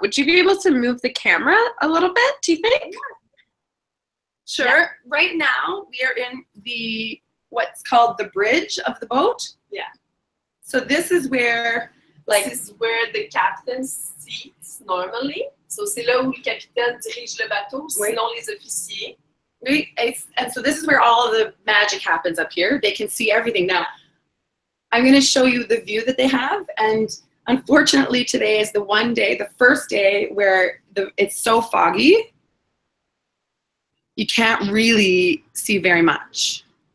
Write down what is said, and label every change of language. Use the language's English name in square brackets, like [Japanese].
[English] Would you be able to move the camera a little bit, do you think? Sure. Yeah. Right now, we are in what's called the bridge of the boat. Yeah. So this is where, this is where the captain sits normally. [French] So c'est là où le capitaine dirige le bateau, sinon les officiers. [English] And so this is where all of the magic happens up here. They can see everything. Now, I'm going to show you the view that they have. And unfortunately, today is the first day where it's so foggy. You can't really see very much.